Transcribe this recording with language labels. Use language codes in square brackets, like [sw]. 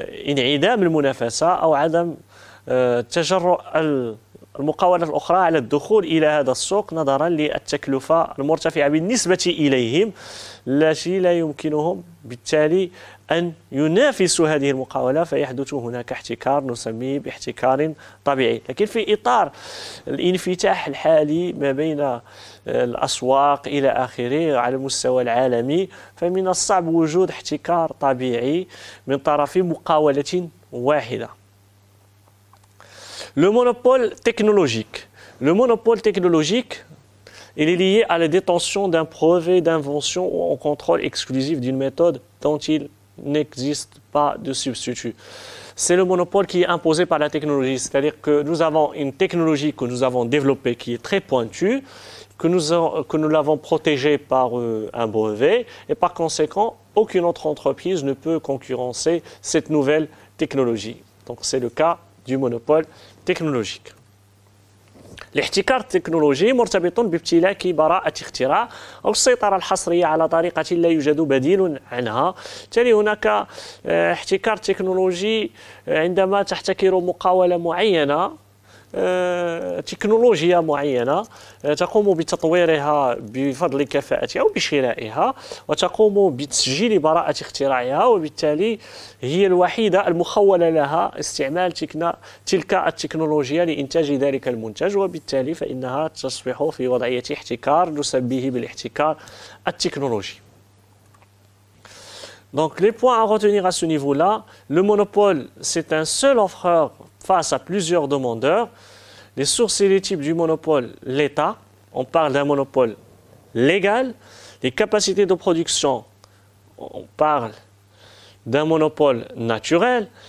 [ar] انعدام المنافسة أو عدم تجرؤ المقاولات الأخرى على الدخول إلى هذا السوق نظرا للتكلفة المرتفعة بالنسبة إليهم التي لا يمكنهم بالتالي أن ينافسوا هذه المقاولة، فيحدث هناك احتكار نسميه باحتكار طبيعي. لكن في إطار الانفتاح الحالي ما بين الأسواق إلى آخره على المستوى العالمي فمن الصعب وجود احتكار طبيعي من طرف مقاولة واحدة. [fr] Le monopole technologique. Le monopole technologique, il est lié à la détention d'un brevet d'invention ou au contrôle exclusif d'une méthode dont il n'existe pas de substitut. C'est le monopole qui est imposé par la technologie, c'est-à-dire que nous avons une technologie que nous avons développée qui est très pointue, que nous l'avons protégée par un brevet et par conséquent, aucune autre entreprise ne peut concurrencer cette nouvelle technologie. Donc c'est le cas du monopole technologique. [ar] الاحتكار التكنولوجي مرتبط بامتلاك براءة اختراع أو السيطرة الحصرية على طريقة لا يوجد بديل عنها. بالتالي هناك احتكار تكنولوجي عندما تحتكر مقاولة معينة تكنولوجيا معينة تقوم بتطويرها بفضل كفاءتها أو بشرائها وتقوم بتسجيل براءة اختراعها وبالتالي هي الوحيدة المخولة لها استعمال تلك التكنولوجيا لإنتاج ذلك المنتج وبالتالي فإنها تصبح في وضعية احتكار نسميه بالاحتكار التكنولوجي. [fr] Donc les points à retenir à ce niveau-là, le monopole c'est un seul offreur face à plusieurs demandeurs. Les sources et les types du monopole, l'État, on parle d'un monopole légal. Les capacités de production, on parle d'un monopole naturel.